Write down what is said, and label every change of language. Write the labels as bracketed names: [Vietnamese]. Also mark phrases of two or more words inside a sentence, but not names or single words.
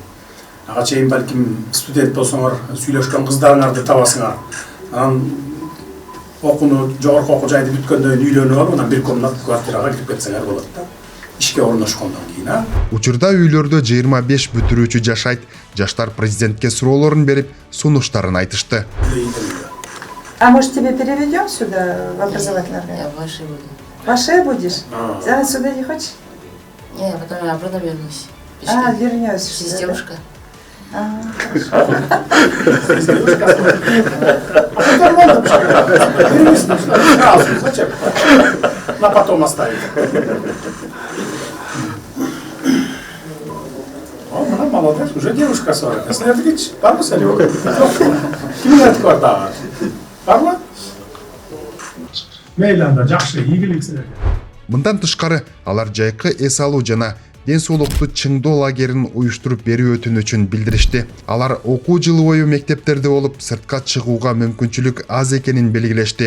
[Kyrgyz] Ага чейин балким студент болсоңор, сүйлөшкөн кыздарыңарды табасыңар. Анан окууну жогорку окуу жайды бүткөндөн үйлөнүп алып, анан бир комнат квартирага кирип кетсеңер болот да. Ишке орношкондон кийин, Учурда үйлөрдө 25 бүтүрүүчү жашайт. Жаштар президентке суроолорун берип, сунуштарын айтышты. [Russian] А может тебя переведем сюда в образовательный орган? Я в Ваше буду. Ваше будешь? Да, сюда не хочешь? Не, потом я обратно вернусь. Вернешься. Здесь девушка. Зачем? На потом оставить. О, молодец, уже девушка 40. [Kyrgyz] Сынerdikич, барбы сен? Кимдин айтып бар? Барбы? Мейли анда, жакшы, ийгилик силерге. Мындан тышкары алар жайкы эс алуу жана ден соолукту чыңдоо лагерин уюштуруп берүү өтүнүчүн билдиришти. Алар окуу жылы бою мектептерде болуп, сыртка чыгууга мүмкүнчүлүк аз экенин белгилешти.